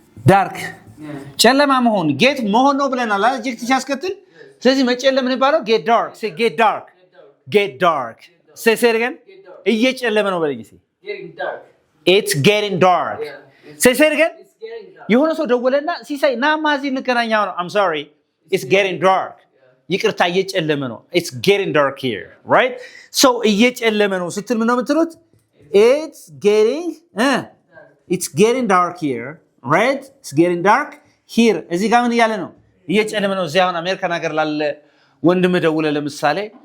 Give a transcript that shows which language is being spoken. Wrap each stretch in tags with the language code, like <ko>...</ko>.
<am>dark ጨለማ መሆን ጌት መሆን ነው ብለናል አድጀክቲቭ ሲያስከትል ስለዚህ መጨለም ምን ይባላል</am> <en>get dark say get dark say it again</en> <am>እየጨለመ ነው በለኝ እስቲ</am> <en>getting dark it's getting dark say it again it's getting dark</en> <am>የሆነ ሰው ደወለና ሲሳይ ናማዚ ልከናኛው ነው</am> <en>I'm sorry it's getting dark</en> <am>ይቅርታ እየጨለመ ነው</am> <en>it's getting dark here right so እየጨለመ ነው ስትል ምን ነው የምትሉት it's getting dark here</en> <am>right it's getting dark here እዚህ ጋር ምን እያለ ነው እየጨለመ ነው እዚህ አሁን አሜሪካን ሀገር ላለ ወንድም ደውለ ለምሳሌ</am>